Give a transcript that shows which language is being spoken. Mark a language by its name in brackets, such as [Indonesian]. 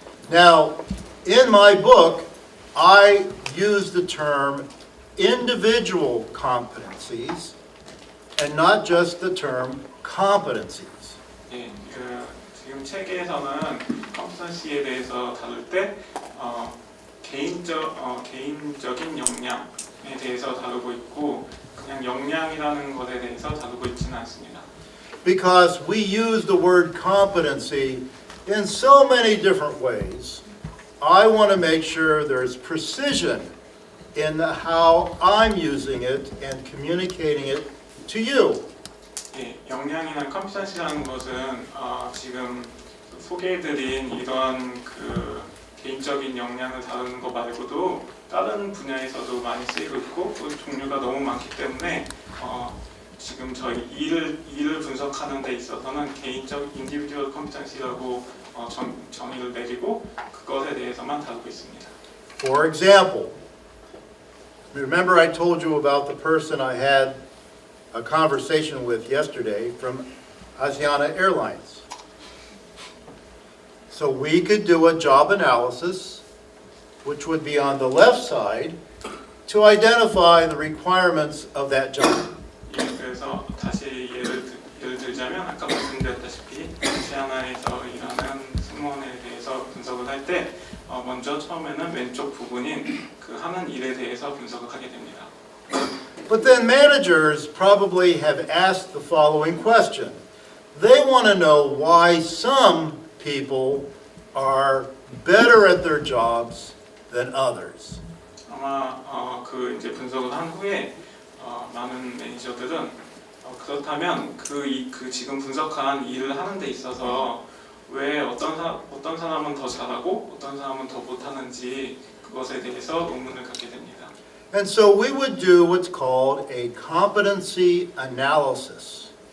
[English] Now, in my book, I use the term individual competencies and not just the term competencies. [Korean] 예, 지금 책에서는 컴피턴시에 대해서 다룰 때 개인적인 역량에 대해서 다루고 있고 그냥 역량이라는 것에 대해서 다루고 있지는 않습니다. [English] Because we use the word competency in so many different ways, I want to make sure there's precision in how I'm using it and communicating it to you. [Korean] 예, 역량이나 컴피턴시라는 것은 지금 소개해드린 이런 그 개인적인 역량을 다루는 것 말고도 다른 분야에서도 많이 쓰이고 있고 그 종류가 너무 많기 때문에 지금 저희 일을 분석하는 데 있어서는 개인적 인디비듀얼 컴피턴시라고 정의를 내리고 그것에 대해서만 다루고 있습니다. [English] For example, remember I told you about the person I had a conversation with yesterday from Asiana Airlines. So we could do a job analysis, which would be on the left side, to identify the requirements of that job. [Korean] 예, 그래서 다시 예를 들자면 아까 말씀드렸다시피 아시아나에서 일하는 승무원에 대해서 분석을 할 때 먼저 처음에는 왼쪽 부분인 그 하는 일에 대해서 분석을 하게 됩니다. [English] But then managers probably have asked the following question. They want to know why some people are better at their jobs than others. [Korean] 아마 그 이제 분석을 한 후에 많은 매니저들은 그렇다면 그 지금 분석한 일을 하는 데 있어서 왜 어떤 사람은 더 잘하고 어떤 사람은 더 못하는지 그것에 대해서 의문을 갖게 됩니다. [English] And so we would do what's called a competency analysis.